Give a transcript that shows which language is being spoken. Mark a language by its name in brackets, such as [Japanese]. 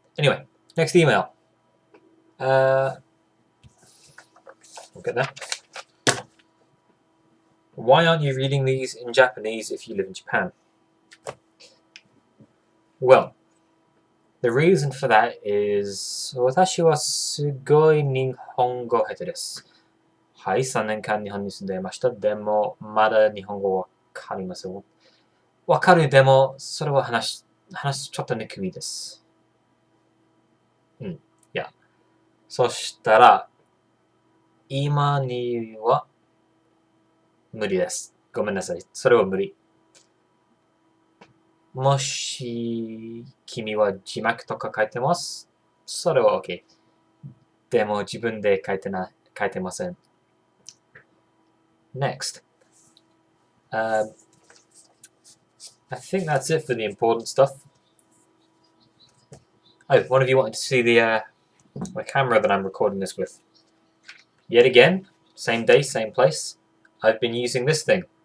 [English] Anyway, next email. We'll get there. Why aren't you reading these in Japanese if you live in Japan? Well, the reason for that is [Japanese] 私はすごい日本語下手です。はい、3年間日本に住んでいました。でも、まだ日本語わかりません。わかるでも、それは話ちょっとにくいです。そしたら、今には無理です。ごめんなさい。それは無理。もし、君は字幕とか書いてます。それは OK。でも自分で書いてません。 [English] Next. I think that's it for the important stuff. Oh, one of you wanted to see the camera that I'm recording this with. Yet again, same day, same place. I've been using this thing.